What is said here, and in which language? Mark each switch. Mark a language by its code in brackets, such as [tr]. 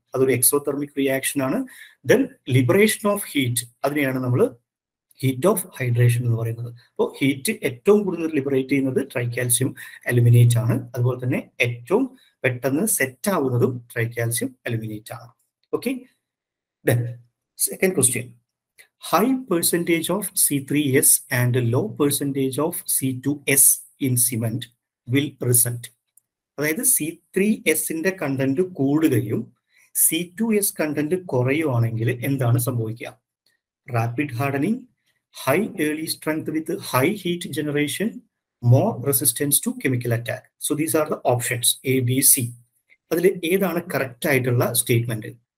[ml] അതൊരു exothermic reaction ആണ്. [en] then liberation of heat, [ml] അതിനെയാണ് നമ്മൾ ഹീറ്റ് ഓഫ് ഹൈഡ്രേഷൻ എന്ന് പറയുന്നത്. അപ്പോൾ ഹീറ്റ് ഏറ്റവും കൂടുതൽ ലിബറേറ്റ് ചെയ്യുന്നത് ട്രൈകാൽസ്യം അലുമിനേറ്റ് ആണ്. അതുപോലെ തന്നെ ഏറ്റവും പെട്ടെന്ന് സെറ്റ് ആവുന്നതും ട്രൈകാൽസ്യം അലുമിനേറ്റ് ആണ്. [en] Okay, then second question, high percentage of C3S and low percentage of C2S in cement will result. [ml] അതായത് C3Sന്റെ കണ്ടന്റ് കൂടുകയും C2S കണ്ടന്റ് കുറയുവാണെങ്കിൽ എന്താണ് സംഭവിക്കുക? [en] Rapid hardening, high early strength with high heat generation, more resistance to chemical attack. So these are the options A, B, C. [ml] അതിൽ ഏതാണ് correct ആയിട്ടുള്ള statement?